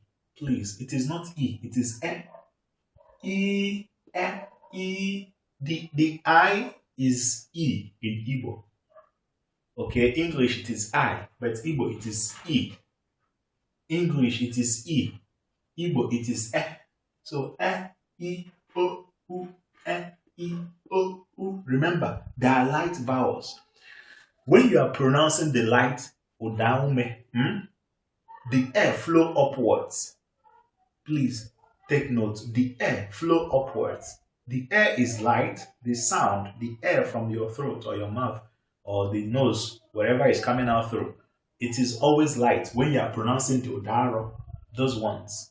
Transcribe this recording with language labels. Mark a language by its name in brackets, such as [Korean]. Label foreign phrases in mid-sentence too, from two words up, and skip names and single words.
[English] Please, it is not E. It is E. E, E, E. The I is E in Igbo. Okay, English it is I, but Igbo it is E. English it is E. Igbo it is E. So E, o, u, e, I, o, u. Remember, they are light vowels. When you are pronouncing the light Udaume, the air flow upwards. Please take note. The air flow upwards. The air is light. The sound, the air from your throat or your mouth or the nose, wherever it's coming out through, it is always light when you are pronouncing the Udaaro, those ones.